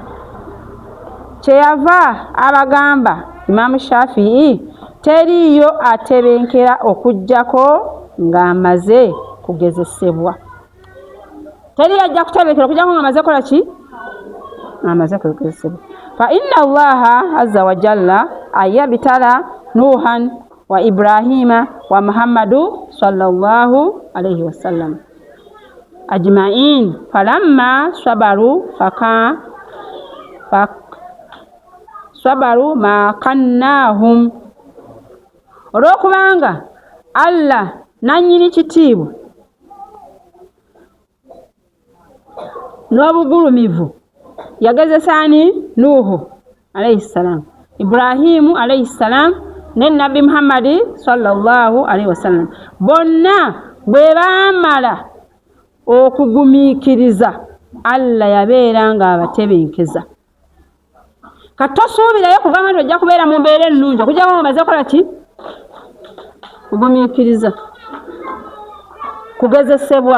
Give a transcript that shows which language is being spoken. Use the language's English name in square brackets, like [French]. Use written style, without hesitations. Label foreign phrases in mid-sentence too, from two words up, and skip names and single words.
[Ganda] Kyeyava abagamba Imaamu Shafii teriyo atebenkera okujjako ng'amaze kugezesebwa. Teri ajja kutebenkera okujjako ng'amaze kola ki? Amaze kugezesebwa. [Arabic] فإن الله عز وجل ابتلى نوحا وإبراهيم ومحمدا صلى الله عليه وسلم أجمعين فلما صبروا مكنهم. [Ganda] Olwokubanga Allah nannyini kitiibwa n'obugulumivu yagezesaani Nuhu [Arabic] عليه السلام, [Ganda] Ibrahimu [Arabic] عليه السلام [Ganda] ne Nabbi Muhammadi [Arabic] صلى الله عليه وسلم. [Ganda] Bonna bwe baamala okugumiikiriza Allah yabeera nga abatebenkeza. Kati tosuubirayo kugamba nti ojja kubeera mu mbeera ennungi okujjako ng'omaze kola ki? Kugumiikiriza, kugezesebwa.